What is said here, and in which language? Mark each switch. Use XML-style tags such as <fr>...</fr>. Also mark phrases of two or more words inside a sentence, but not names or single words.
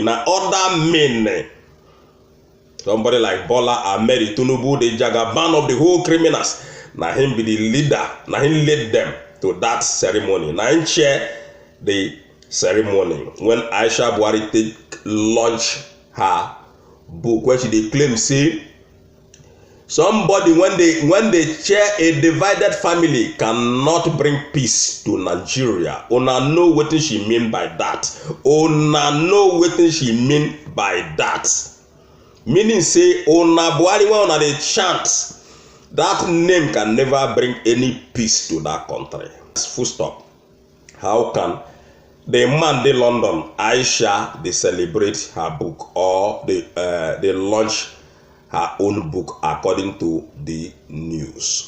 <pcm>Na other men, somebody like Bola Ahmed Tinubu, the jagaban of the whole criminals, na him be the leader, na him led them to that ceremony, na him chair the ceremony when Aisha Buhari take launch her book when she dey claim say somebody when they chair a divided family cannot bring peace to Nigeria. Una know what she mean by that. Una know what she mean by that. Meaning say Una Buhari when una dey chant, that name can never bring any peace to that country. Full stop. How can the man dey London, Aisha, they celebrate her book or they launch her own book according to the news?</pcm>